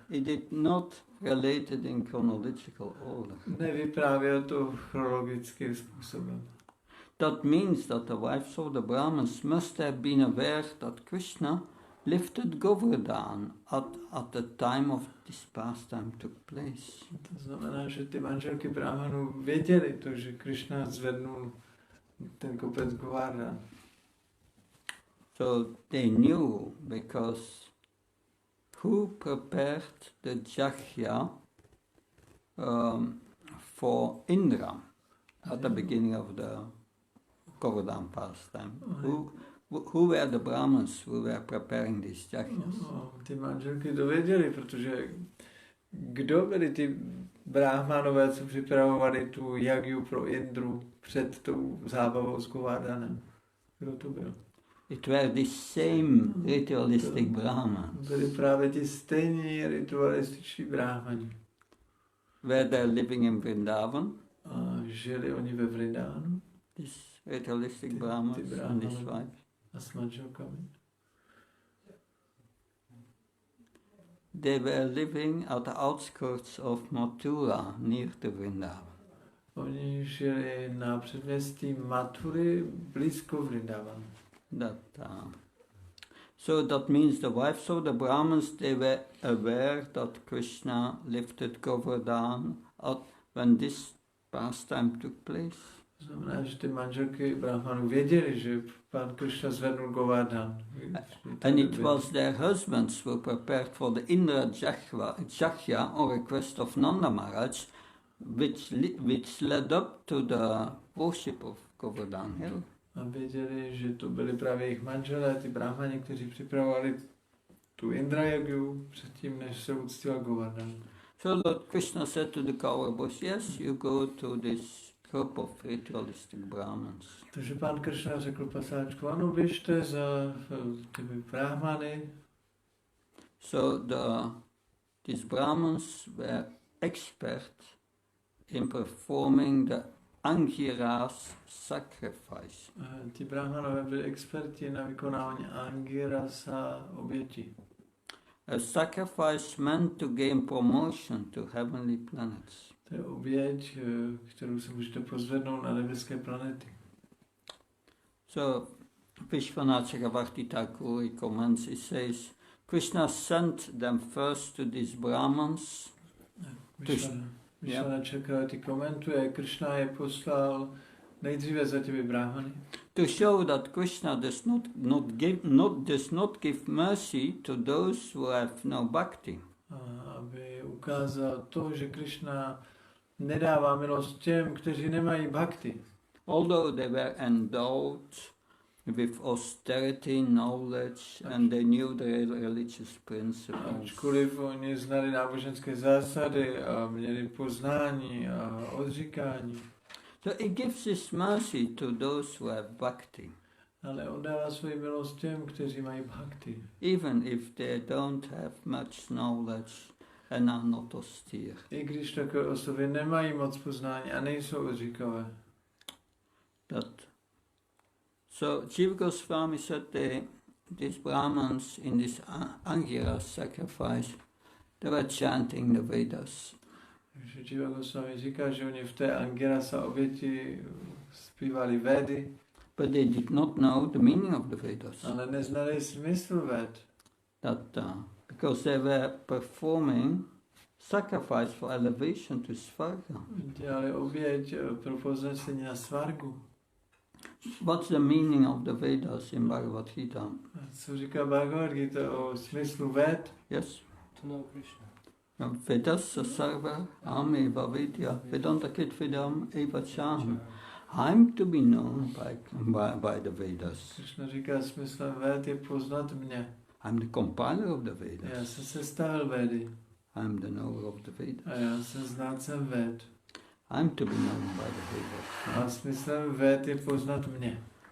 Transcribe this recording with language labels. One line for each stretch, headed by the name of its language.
English: It did not relate it in chronological order.
Czech: Nevyprávěl to chronologickým způsobem.
English: That means that the wives of the Brahmins must have been aware that Krishna lifted Govardhan at the time of this pastime took place.
Czech: To znamená, že ty manželky Brahmanů věděli to, že Krishna zvednul ten kopec Govardhan.
English: So they knew because who prepared the jagya for Indra at the beginning of the Govardhan pastime? Who were the Brahmins who were preparing these jagyas?
Czech: Ty manželky to věděli, protože kdo byli ty bráhmanové, co připravovali tu jagyu pro Indru před tou zábavou s Govardhanem? Kdo to byl?
English: It were the same ritualistic Brahmins.
Czech: Byli právě ti stejní ritualističní bráhmani.
English: Were they living in Vrindavan?
Czech: A žili oni ve Vrindavanu?
English: These ritualistic Brahmins and his wives.
Czech: A s manželkami?
English: They were living at the outskirts of Mathura, near to Vrindavan.
Czech: Oni žili na předměstí Mathury, blízko Vrindavanu.
English: So that means the wives of the Brahmins, they were aware that Krishna lifted Govardhan when this pastime took place.
Czech: Znamená, že ty manželky Brahmanů věděli, že pan Krishna zvednul Govardhan.
English: And it was their husbands who prepared for the Indra Jagya on request of Nanda Maharaj, which led up to the worship of Govardhan Hill.
Czech: A věděli, že to byli právě jejich manželé, ty Brahmani, kteří připravovali tu Indra Jagyu předtím, než se uctíval Govardhan.
English: So Lord Krishna said to the Kaurabas, yes, you go to this group of ritualistic Brahmins.
Czech: Takže pán Krishna řekl pasáčku, ano, běžte za těmi Brahmany.
English: So these Brahmins were expert in performing the Angiras sacrifice.
Czech: Ti Brahmanové byli experti na vykonávání Angirasa oběti.
English: A sacrifice meant to gain promotion to heavenly planets.
Czech: To je oběť, kterou se můžete pozvednout na nebeské planety.
English: So Vishwanath Chakravarti Thakur comments, he says, Krishna sent them first to these Brahmins.
Czech: Vishwanath Chakravarti komentuje, Krishna je poslal nejdříve za těmi Brahmany.
English: To show that Krishna does not give mercy to those who have no bhakti.
Czech: Aby ukázal to, že Krishna nedává milost těm, kteří nemají bhakti.
English: Although they were endowed with austerity, knowledge, and they knew the religious principles.
Czech: Ačkoliv oni znali náboženské zásady a měli poznání a odříkání.
English: So it gives His mercy to those who have bhakti,
Czech: Ale on dává svoji milost těm, kteří mají bhakti.
English: even if they don't have much knowledge and are not austere.
Czech: I když takové osoby nemají moc poznání a nejsou říkové.
English: So Jiva Goswami said these Brahmins in this Angira sacrifice, they were chanting the Vedas.
Czech: Takže Jiva Goswami říká, že oni v té Angirasa oběti zpívali Vedy, but they did not know the meaning of the Vedas. Ale neznali smysl Ved. Because they were performing sacrifice for elevation to Svarga. Dělali oběť pro povznesení na Svargu.
English: What's the meaning of the Vedas in Bhagavad Gita?
Czech: Co říká Bhagavad Gita o smyslu Ved?
English: Yes. To know Krishna.
Sanskrit: Vedassa sarva eva vidya vedanta kit vidam eva cham.
English: I'm to be known by the Vedas.
Czech: Krishna říká, smyslem Ved je poznat mě.
English: I'm the compiler of the Vedas.
Czech: Já jsem sestavil Vedy.
English: I'm the knower of the Vedas.
Czech: A já jsem znalcem Ved.
English: I'm to be known by the Vedas.
Czech: A smyslem Ved je poznat mě.